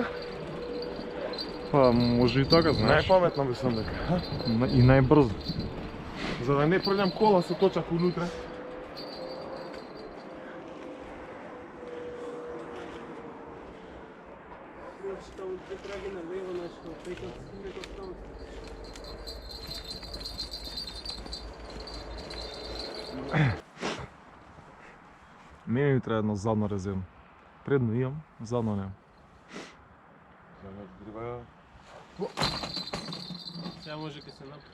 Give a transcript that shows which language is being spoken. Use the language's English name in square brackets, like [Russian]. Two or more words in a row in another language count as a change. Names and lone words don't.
[Macedonian] Па може и така, знаеш. Најпаметно би сам дека. И најбрзо. За да не прелям кола со точак унутре. Значи там две траги налево, значи пекат скурето там. [Bulgarian] Мене ми трябва една задна резервна. Предно имам, задно нямам. Сега може да се напуши.